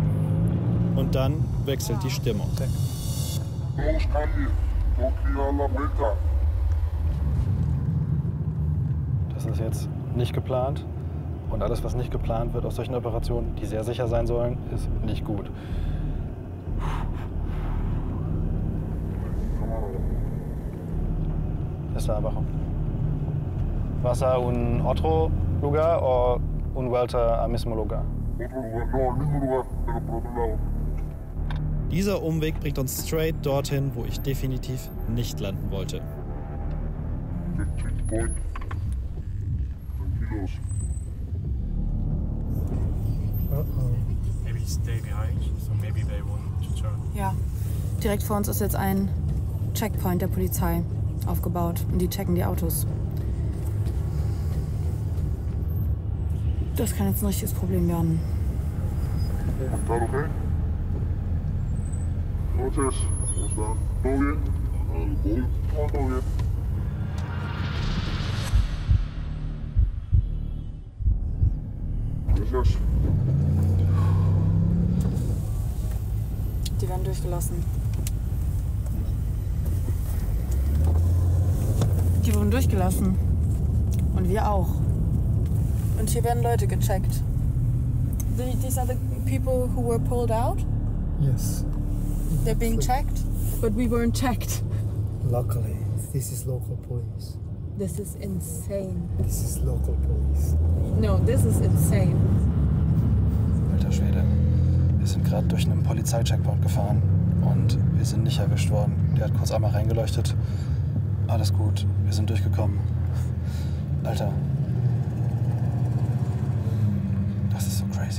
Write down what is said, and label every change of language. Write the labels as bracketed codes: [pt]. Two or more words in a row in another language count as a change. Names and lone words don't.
[de] Und dann wechselt die Stimmung. Das ist jetzt nicht geplant. Und alles, was nicht geplant wird aus solchen Operationen, die sehr sicher sein sollen, ist nicht gut. [es] Está abajo. ¿Vas a un otro lugar o un vuelta al mismo lugar? Otro lugar, no, al mismo lugar, pero por otro lado. [de] Dieser Umweg bringt uns straight dorthin, wo ich definitiv nicht landen wollte. Checkpoint. [es] Tranquilos. [en] Maybe stay behind, so maybe they want to turn. [de] Ja, direkt vor uns ist jetzt ein Checkpoint der Polizei aufgebaut und die checken die Autos. Das kann jetzt ein richtiges Problem werden. [es] ¿Está okay? Noches, ¿cómo están? ¿Todo bien? ¿Alcohol? No, todo bien. Gracias. [de] Die werden durchgelassen. Die wurden durchgelassen. Und wir auch. Und hier werden Leute gecheckt. [en] These are the people who were pulled out? Yes. They're being checked? But we weren't checked. Luckily, this is local police. This is insane. This is local police. No, this is insane. [de] Alter Schwede, wir sind gerade durch einen Polizeicheckpoint gefahren und wir sind nicht erwischt worden. Der hat kurz einmal reingeleuchtet. Alles gut, wir sind durchgekommen. Alter, das ist so crazy.